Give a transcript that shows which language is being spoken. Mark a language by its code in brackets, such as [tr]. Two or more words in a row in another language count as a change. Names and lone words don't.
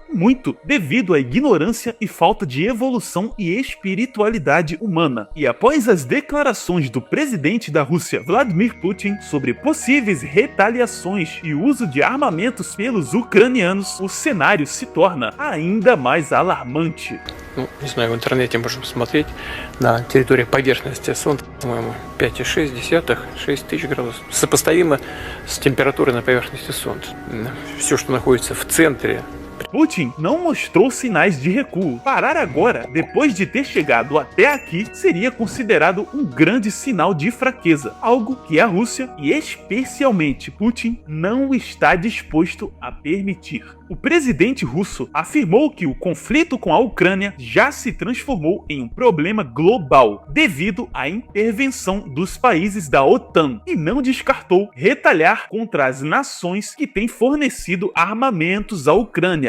[pt] Muito devido à ignorância e falta de evolução e espiritualidade humana. E após as declarações do presidente da Rússia, Vladimir Putin, sobre possíveis retaliações e uso de armamentos pelos ucranianos, o cenário se torna ainda mais alarmante. [ru] Ну, не знаю, в интернете можно посмотреть, на территории поверхности Солнце, по-моему, 5,6, 6 тысяч градусов. Сопоставимо с температурой на поверхности Солнца. Все, что находится в центре. [pt] Putin não mostrou sinais de recuo. Parar agora, depois de ter chegado até aqui, seria considerado um grande sinal de fraqueza, algo que a Rússia, e especialmente Putin, não está disposto a permitir. O presidente russo afirmou que o conflito com a Ucrânia já se transformou em um problema global devido à intervenção dos países da OTAN e não descartou retalhar contra as nações que têm fornecido armamentos à Ucrânia.